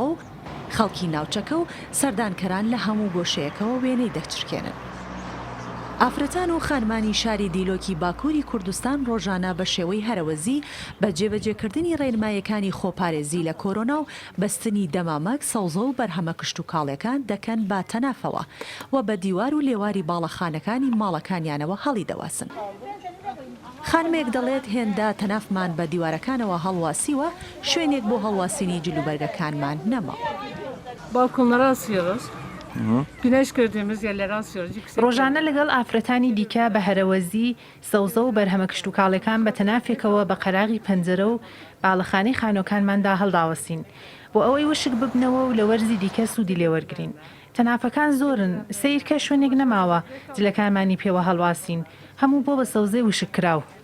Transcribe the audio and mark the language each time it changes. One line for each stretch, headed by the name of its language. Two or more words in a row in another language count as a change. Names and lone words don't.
Central Kurdish: و خەڵکی ناوچەکە و سەردانکەران لە هەموو گۆشەیەکەوە وێنەی دەچرکێنن ئافرەتان و خانمانی شاری دیلۆکی باکووری کوردستان ڕۆژانە بە شێوەی هەرەوەزی بە جێبەجێکردنی ڕێنمایەکانی خۆپارێزی لە کۆرۆنا و بەستنی دەمامەک سەوزە و بەرهەمە کشت و کاڵەکان دەکەن با تەنافەوە و بە دیوار و لێواری باڵەخانەکانی ماڵەکانیانەوە هەڵی دەواسن. خانمێک دەڵێت هێندە تەنافمان بە دیوارەکانەوە هەڵواسیوە شوێنێک بۆ هەڵواسینی جلوبەرگەکانمان نەماوە.
Turkish: Balkonlara asıyoruz. Güneş gördüğümüz yerlere asıyoruz.
Central Kurdish: ڕۆژانە لەگەڵ ئافرەتانی دیکە بە هەرەوەزی سەوزە و بەرهەمە کشت و کاڵەکان بە تەنافێکەوە بە قەراغی پەنجەرە و باڵەخانەی خانۆکانماندا هەڵداوەسین بۆ ئەوەی وشک ببنەوە و لە وەرزی دیکە سوودی لێوەرگرین. تەنافەکان زۆرن سیرکە شوێنێک نەماوە جلەکانمانی پێوە هەڵواسین هەموو بۆ بە سەوزەی وشک کراو.